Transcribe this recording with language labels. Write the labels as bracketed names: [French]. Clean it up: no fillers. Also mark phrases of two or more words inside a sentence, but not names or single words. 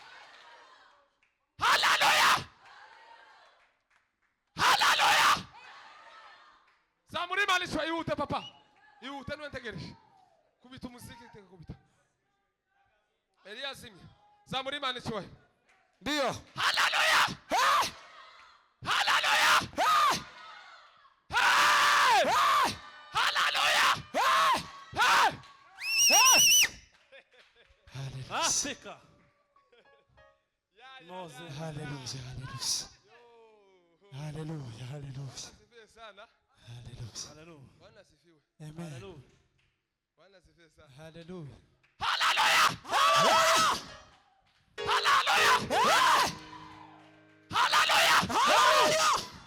[Kinyarwanda] haleluya haleluya zamura Imana icyubahiro ihute papa ihute nwentegereje kubita umuziki teka kubita Elias imye zamura Imana icyubahiro [Swahili] ndio haleluya haleluya Afrika. Hallelujah, hallelujah. Hallelujah, hallelujah. Hallelujah. Bwana asifiwe. Amen. Hallelujah. Bwana asifiwe sana. Hallelujah. Hallelujah. Hallelujah. Hallelujah. Hallelujah. Hallelujah.